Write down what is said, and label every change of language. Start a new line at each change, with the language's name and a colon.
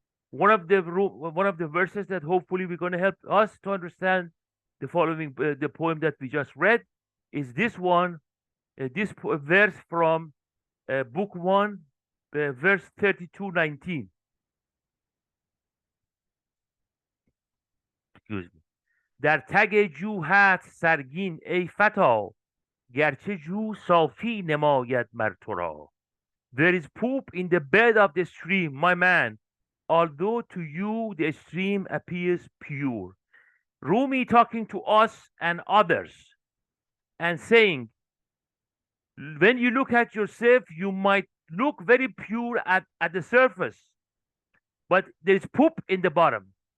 English: One of the verses that hopefully we're going to help us to understand the following the poem that we just read is this one, this verse from book 1, verse 32:19. Excuse me.
Persian: در تگ جو هست سرگین ای فتا گرچه جو صافی نماید مر تو را.
English: There is poop in the bed of the stream, my man, although to you the stream appears pure. Rumi talking to us and others and saying, when you look at yourself, you might look very pure at the surface, but there's poop in the bottom.